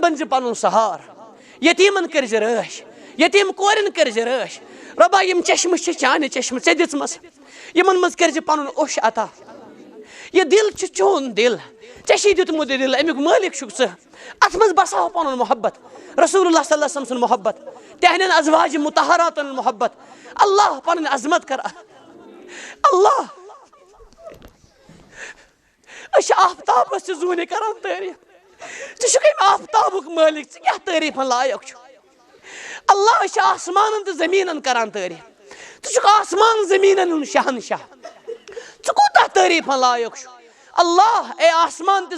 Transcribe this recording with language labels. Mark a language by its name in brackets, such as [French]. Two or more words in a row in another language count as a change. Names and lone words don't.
[Kashmiri] بنزِ پنُن سہار یتیٖمن کٔرزِ رٲچھ یتیٖم کورٮ۪ن کٔرزِ رٲچھ رۄبا یم چشمہٕ چھِ چانہِ چشمہٕ ژےٚ دِژمَس یمن منٛز کٔرزِ پنُن اوٚش عطا یہ دل چھُ چون دل ژےٚ چھُے دیُتمُت یہِ دل امیُک مٲلِک چھُکھ ژٕ اتھ منٛز بساو پنُن محبت [Arabic] رسول اللہ صلی اللہ علیہ وسلم [Kashmiri] سُنٛد محبت تہنٛدٮ۪ن ازواجِ مطہراتن ہُنٛد محبت اللہ پنٕنۍ عظمت کر اللہ أسۍ چھِ آفتابس تہِ زوٗنہِ کران تعریٖف ژٕ چھُکھ أمۍ آفتابُک مٲلِک ژٕ کیٛاہ تعریٖفن لایق چھُکھ اللہ أسۍ چھِ آسمانن تہٕ زمیٖنن کران تعریٖف ژٕ چھُکھ آسمان زمیٖنن ہُنٛد شہنشاہ ژٕ کوٗتاہ تعریٖفن لایق چھُکھ اللہ اے آسمان تہٕ